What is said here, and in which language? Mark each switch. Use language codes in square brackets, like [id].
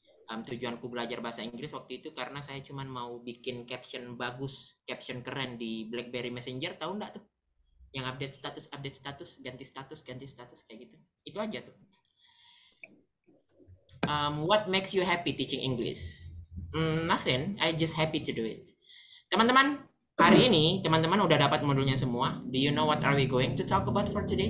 [id] Tujuanku belajar bahasa Inggris waktu itu karena saya cuma mau bikin caption bagus, caption keren di BlackBerry Messenger, tahu nggak tuh? Yang update status, ganti status kayak gitu. Itu aja tuh. [en] What makes you happy teaching English? Nothing, I just happy to do it. [id] Teman-teman, hari ini teman-teman udah dapat modulnya semua. [en] Do you know what are we going to talk about for today?